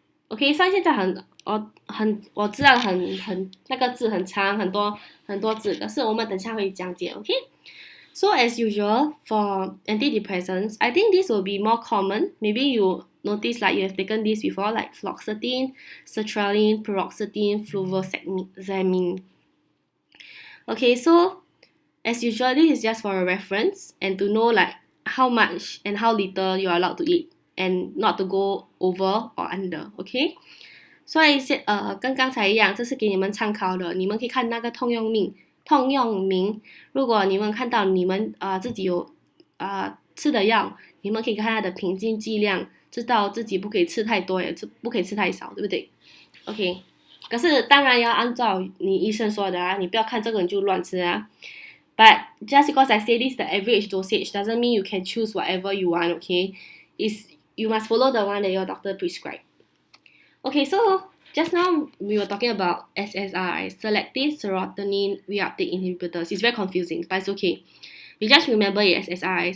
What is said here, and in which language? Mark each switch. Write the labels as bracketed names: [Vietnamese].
[Chinese] OK， 所以现在我知道很那个字很长，很多字，可是我们等下会讲解。 OK。 [English] So as usual for antidepressants, I think this will be more common. Maybe you notice like you have taken this before, like fluoxetine, sertraline, paroxetine, fluvoxamine. Okay, so as usual, this is just for a reference and to know like how much and how little you are allowed to eat and not to go over or under. Okay. [Chinese] 所以跟刚才一样，这是给你们参考的，你们可以看那个通用名，如果你们看到你们自己有吃的药，你们可以看它的平均剂量，知道自己不可以吃太多，也不可以吃太少，对不对 ？OK， 可是当然要按照你医生说的啊，你不要看这个你就乱吃啊。 [English] But just because I say this the average dosage doesn't mean you can choose whatever you want. Okay, you must follow the one that your doctor prescribed. Okay, so just now we were talking about SSRIs, selective serotonin reuptake inhibitors. It's very confusing, but it's okay. We just remember it as SSRIs.